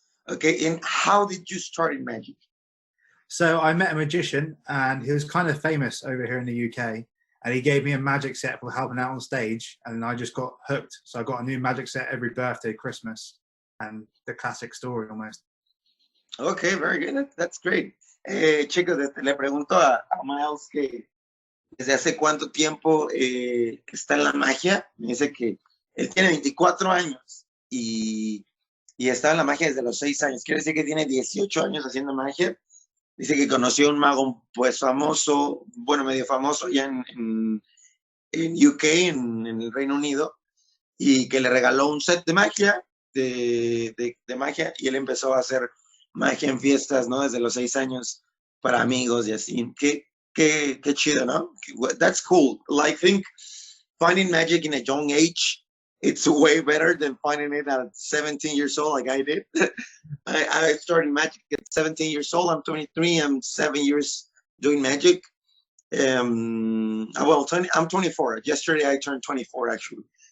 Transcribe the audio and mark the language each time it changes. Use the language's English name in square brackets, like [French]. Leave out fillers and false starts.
[English] Okay, and how did you start in magic? So I met a magician, and he was kind of famous over here in the UK, and he gave me a magic set for helping out on stage, and I just got hooked. So I got a new magic set every birthday, Christmas, and the classic story almost. Okay, very good. That's great. [Spanish] Chicos, le pregunto a Myles que desde hace cuánto tiempo está en la magia. Me dice que él tiene 24 años y está en la magia desde los 6 años. Quiere decir que tiene 18 años haciendo magia. Dice que conoció a un mago pues famoso, bueno, medio famoso ya en UK, en el Reino Unido, y que le regaló un set de magia, de magia, y él empezó a hacer magia en fiestas, ¿no? Desde los 6 años para amigos y así. Qué chido, ¿no? [English] That's cool. I think finding magic in a young age, it's way better than finding it at 17 years old like I did. I started magic at 17 years old. I'm 23. I'm 7 years doing magic. I'm 24. Yesterday I turned 24 actually.